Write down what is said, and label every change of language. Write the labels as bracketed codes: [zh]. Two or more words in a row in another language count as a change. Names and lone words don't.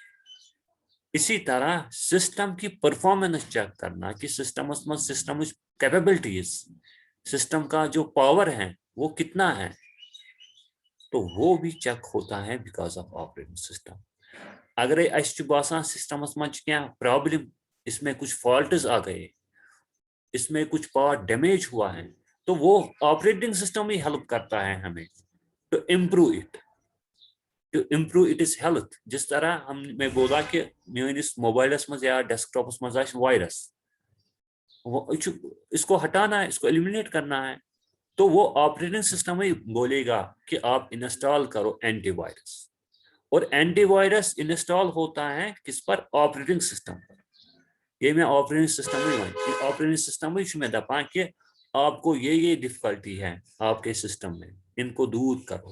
[hi] इसी तरह सिस्टम की परफॉर्मेंस चेक करना कि [en] system capabilities, [hi] सिस्टम का जो पावर है वो कितना है, तो वो भी चेक होता है [en] because of operating system. [hi] अगर [ks] बासान सिस्टमस मज [hi] क्या प्रॉब्लम, इसमें कुछ फॉल्ट्स आ गए, इसमें कुछ पार्ट डैमेज हुआ है, तो वो [en] operating system [hi] ही हेल्प करता है हमें [en] to improve it, to improve it is health. [hi] जिस तरह मैं बोला कि [ks] मेनिस मोबाइलस मज [hi] या डेस्कटॉपस मज वायरस, इसको हटाना है, इसको एलिमिनेट करना है, तो वो [en] operating system [hi] ही बोलेगा कि आप इंस्टॉल करो एंटीवायरस। और एंटीवायरस इंस्टॉल होता है किस पर, [en] operating system [hi] पर। ये मैं [en] operating system [hi] ही [en] operating system [hi] ही मैं दपा कि आपको ये डिफिकल्टी है आपके सिस्टम में, इनको दूर करो।